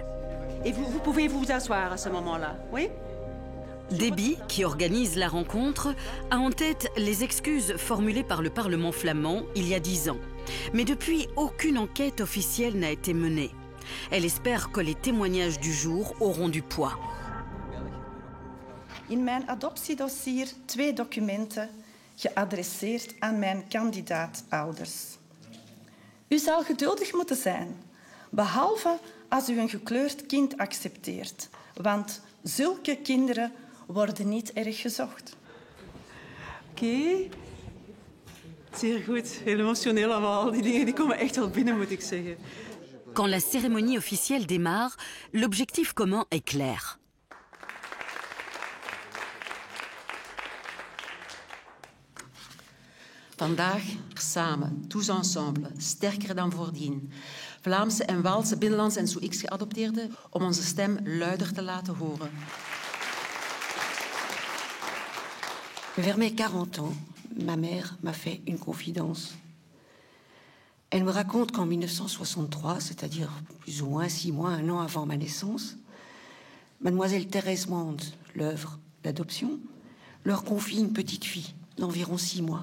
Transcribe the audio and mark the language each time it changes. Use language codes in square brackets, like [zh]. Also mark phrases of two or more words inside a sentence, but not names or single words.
[fr] Et vous pouvez vous asseoir à ce moment-là, oui? Déby, qui organise la rencontre, a en tête les excuses formulées par le Parlement flamand il y a 10 ans. Mais depuis, aucune enquête officielle n'a été menée. Elle espère que les témoignages du jour auront du poids. [nl] In mijn adoptiedossier 2 documenten geadresseerd aan mijn kandidaatouders. U zal geduldig moeten zijn, behalve als u een gekleurd kind accepteert, want zulke kinderen worden niet erg gezocht. Oké. Zeer goed. Heel emotioneel allemaal. Die dingen die komen echt wel binnen, moet ik zeggen. [fr] Quand la cérémonie officielle démarre, l'objectif commun est clair. [nl] Vandaag samen, [fr] tous ensemble, [nl] sterker dan voordien. Vlaamse en Waalse, binnenlandse en Sous-X geadopteerden, om onze stem luider te laten horen. [fr] Vers mes 40 ans, ma mère m'a fait une confidence. Elle me raconte qu'en 1963, c'est-à-dire plus ou moins 6 mois, 1 an avant ma naissance, mademoiselle Thérèse Want, l'œuvre d'adoption, leur confie une petite fille d'environ 6 mois.